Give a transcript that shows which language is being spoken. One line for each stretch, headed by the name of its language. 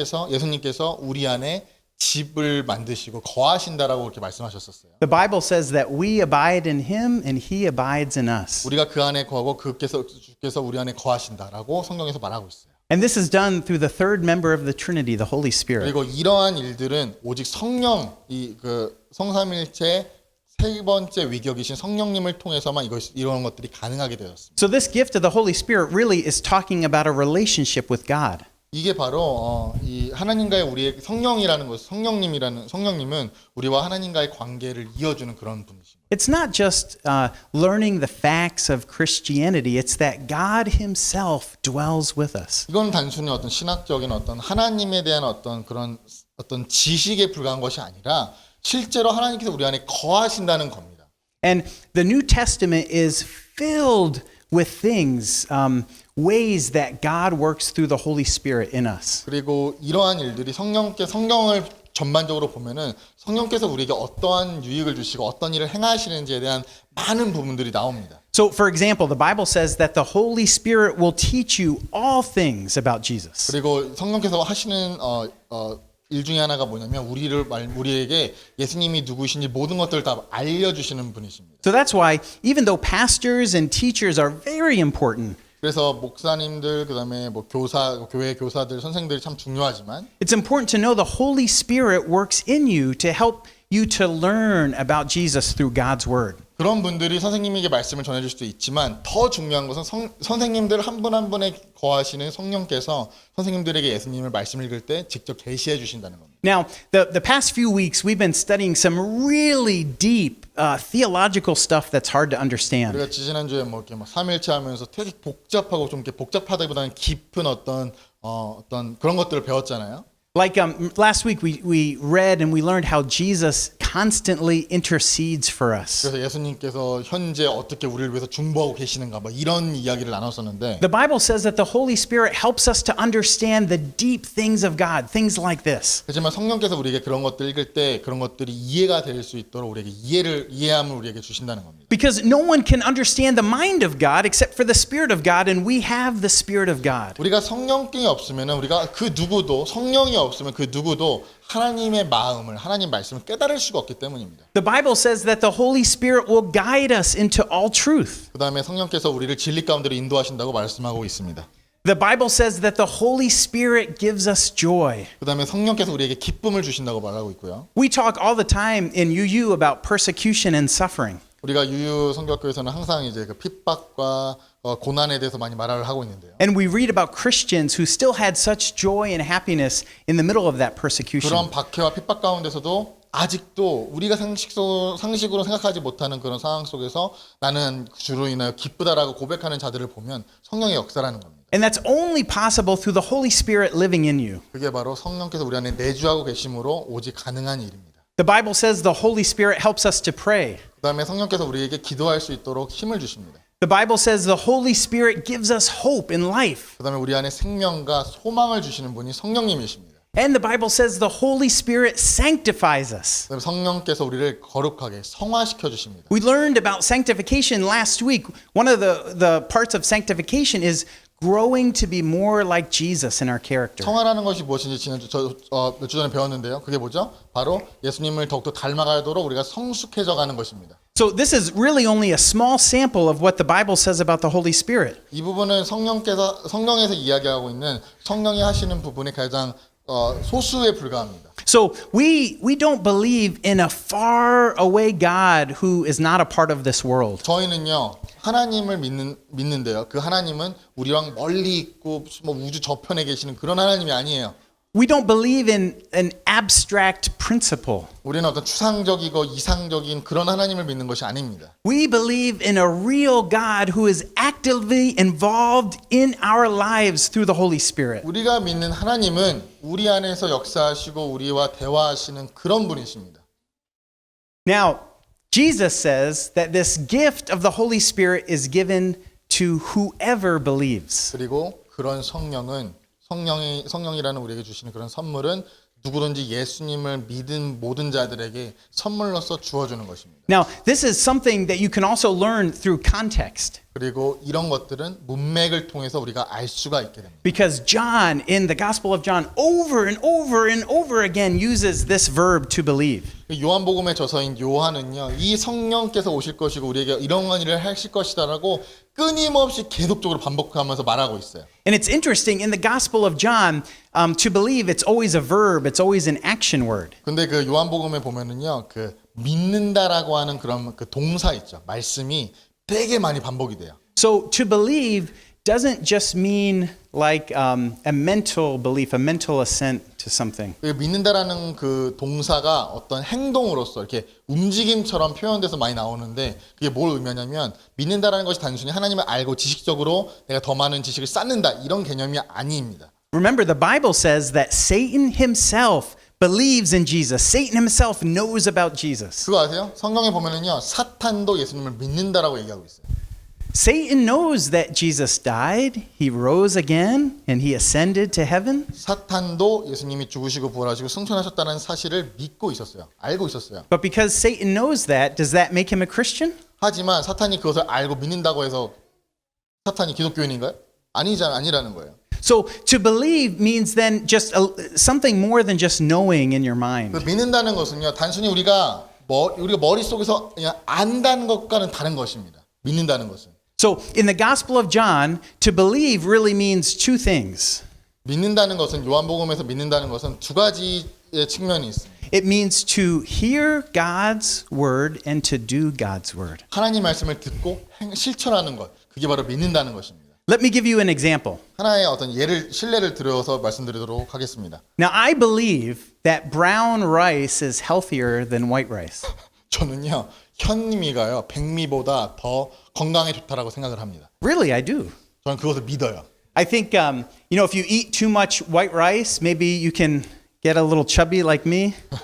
Korean: 예수님께서 우리 안에 집을 만드시고 거하신다라고 그렇게 말씀하셨었어요.
English: The Bible says that we abide in him and he abides in us.
Korean: 우리가 그 안에 거하고 주께서 우리 안에 거하신다라고 성경에서 말하고 있어요.
English: And this is done through the third member of the Trinity, the Holy Spirit.
Korean: 그리고 이러한 일들은 오직 성령, 성삼일체 세 번째 위격이신 성령님을 통해서만 이런 것들이 가능하게 되었습니다.
English: So this gift of the Holy Spirit really is talking about a relationship with God.
Korean: 이게 바로 이 하나님과의 우리의 성령님은 우리와 하나님과의 관계를 이어주는 그런 분이십니다.
English: It's not just learning the facts of Christianity. It's that God himself dwells with us.
Korean: 이건 단순히 어떤 신학적인 어떤 하나님에 대한 어떤 지식에 불과한 것이 아니라 실제로 하나님께서 우리 안에 거하신다는 겁니다.
English: And the New Testament is filled with things, ways that God works through the Holy Spirit in us.
Korean: 그리고 이러한 일들이 성경을 전반적으로 보면은 성령께서 우리에게 어떠한 유익을 주시고 어떤 일을 행하시는지에 대한 많은 부분들이 나옵니다.
English: So, for example, the Bible says that the Holy Spirit will teach you all things about Jesus.
Korean: 그리고 성령께서 하시는 일 중에 하나가 뭐냐면 우리에게 예수님이 누구신지 모든 것들을 다 알려주시는 분이십니다.
English: So that's why even though pastors and teachers are very important,
Korean: 그래서 목사님들 그다음에 교회 교사들 선생들이 참 중요하지만
English: it's important to know the Holy Spirit works in you to help you to learn about Jesus through God's word.
Korean: 그런 분들이 선생님에게 말씀을 전해줄 수도 있지만 더 중요한 것은 선생님들 한 분 한 분에 거하시는 성령께서 선생님들에게 예수님을 말씀 읽을 때 직접 계시해 주신다는 겁니다.
English: Now, the past few weeks we've been studying some really deep theological stuff that's hard to understand.
Korean: 우리가 지난주에 삼일체 하면서 되게 복잡하고 좀 이렇게 복잡하다기보다는 깊은 어떤 그런 것들을 배웠잖아요.
English: Like last week we read and we learned how Jesus constantly intercedes for us.
Korean: 그래서 예수님께서 현재 어떻게 우리를 위해서 중보하고 계시는가 뭐 이런 이야기를 나눴었는데
English: The Bible says that the Holy Spirit helps us to understand the deep things of God, things like this.
Korean: 하지만 성령께서 우리에게 그런 것들 읽을 때 그런 것들이 이해가 될 수 있도록 우리에게 이해함을 우리에게 주신다는 겁니다.
English: Because no one can understand the mind of God except for the Spirit of God, and we have the Spirit of God.
Korean: 우리가 성령이 없으면은 우리가 그 누구도 성령이 없으면 그 누구도 하나님의 마음을 하나님 말씀을 깨달을 수가 없기 때문입니다.
English: The Bible says that the Holy Spirit will guide us into all truth.
Korean: 그다음에 성령께서 우리를 진리 가운데로 인도하신다고 말씀하고 있습니다.
English: The Bible says that the Holy Spirit gives us joy.
Korean: 그다음에 성령께서 우리에게 기쁨을 주신다고 말하고 있고요.
English: We talk all the time in UU about persecution and suffering.
Korean: 우리가 유유 성교학교에서는 항상 이제 그 핍박과 고난에 대해서 많이 말을 하고 있는데요.
English: And we read about Christians who still had such joy and happiness in the middle of that persecution.
Korean: 그런 박해와 핍박 가운데서도 아직도 우리가 상식으로 생각하지 못하는 그런 상황 속에서 나는 주로 인하여 기쁘다라고 고백하는 자들을 보면 성령의 역사라는 겁니다.
English: And that's only possible through the Holy Spirit living in you.
Korean: 그게 바로 성령께서 우리 안에 내주하고 계심으로 오직 가능한 일입니다.
English: The Bible says the Holy Spirit helps us to pray.
Korean: 그다음에 성령께서 우리에게 기도할 수 있도록 힘을 주십니다.
English: The Bible says the Holy Spirit gives us hope in life.
Korean: 그다음에 우리 안에 생명과 소망을 주시는 분이 성령님이십니다.
English: And the Bible says the Holy Spirit sanctifies us.
Korean: 그다음에 성령께서 우리를 거룩하게 성화시켜 주십니다.
English: We learned about sanctification last week. One of the parts of sanctification is growing to be more like Jesus in our character.
Korean: 성화라는 것이 무엇인지 지난주 몇 주 전에 배웠는데요. 그게 뭐죠? 바로 예수님을 더욱더 닮아가도록 우리가 성숙해져 가는 것입니다.
English: So this is really only a small sample of what the Bible says about the Holy Spirit.
Korean: 이 부분은 성령에서 이야기하고 있는 성령이 하시는 부분이 가장 소수에 불과합니다.
English: So we don't believe in a far away God who is not a part of this world.
Korean: 저희는요 하나님을 믿는데요. 그 하나님은 우리랑 멀리 있고 뭐 우주 저편에 계시는 그런 하나님이 아니에요.
English: We don't believe in an abstract principle.
Korean: 우리는 어떤 추상적이고 이상적인 그런 하나님을 믿는 것이 아닙니다.
English: We believe in a real God who is actively involved in our lives through the Holy Spirit.
Korean: 우리가 믿는 하나님은 우리 안에서 역사하시고 우리와 대화하시는 그런 분이십니다.
English: Now, Jesus says that this gift of the Holy Spirit is given to whoever believes.
Korean: 그리고 그런 성령이라는 우리에게 주시는 그런 선물은 누구든지 예수님을 믿은 모든 자들에게 선물로서 주어주는 것입니다.
English: Now, this is something that you can also learn through context.
Korean: 그리고 이런 것들은 문맥을 통해서 우리가 알 수가 있게 됩니다.
English: Because John, in the Gospel of John, over and over and over again uses this verb to believe.
Korean: 요한복음의 저서인 요한은요, 이 성령께서 오실 것이고 우리에게 이런 일을 하실 것이다라고 끊임없이 계속적으로 반복하면서 말하고 있어요.
English: And it's interesting, in the Gospel of John, to believe, it's always a verb, it's always an action word.
Korean: 근데 그 요한복음에 보면은요, 그 믿는다라고 하는 그런 그 동사 있죠. 말씀이 되게 많이 반복이 돼요.
English: So to believe doesn't just mean like a mental belief, a mental assent to something.
Korean: 그 믿는다라는 그 동사가 어떤 행동으로서 이렇게 움직임처럼 표현돼서 많이 나오는데 그게 뭘 의미하냐면 믿는다라는 것이 단순히 하나님을 알고 지식적으로 내가 더 많은 지식을 쌓는다 이런 개념이 아닙니다.
English: Remember, the Bible says that Satan himself believes in Jesus. Satan himself knows about Jesus.
Korean: 그거 아세요? 성경에 보면은요 사탄도 예수님을 믿는다라고 얘기하고 있어요.
English: Satan knows that Jesus died, he rose again, and he ascended to heaven.
Korean: 사탄도 예수님이 죽으시고 부활하시고 승천하셨다는 사실을 믿고 있었어요. 알고 있었어요.
English: But because Satan knows that, does that make him a Christian?
Korean: 하지만 사탄이 그것을 알고 믿는다고 해서 사탄이 기독교인인가요? 아니라는 거예요.
English: So to believe means then just something more than just knowing in your mind.
Korean: 그 믿는다는 것은요 단순히 우리가 머릿속에서 그냥 안다는 것과는 다른 것입니다. 믿는다는 것은.
English: So in the Gospel of John, to believe really means two things.
Korean: 믿는다는 것은 요한복음에서 믿는다는 것은 두 가지의 측면이 있습니다.
English: It means to hear God's word and to do God's word.
Korean: 하나님 말씀을 듣고 실천하는 것. 그게 바로 믿는다는 것입니다.
English: Let me give you an example.
Korean: 하나의 어떤 실례를 들어서 말씀드리도록 하겠습니다.
English: Now, I believe that brown rice is healthier than white rice.
Korean: 저는요 현미가요 백미보다 더 건강에 좋다라고 생각을 합니다.
English: Really, I do.
Korean: 저는 그것을 믿어요.
English: I think, if you eat too much white rice, maybe you can get a little chubby like me.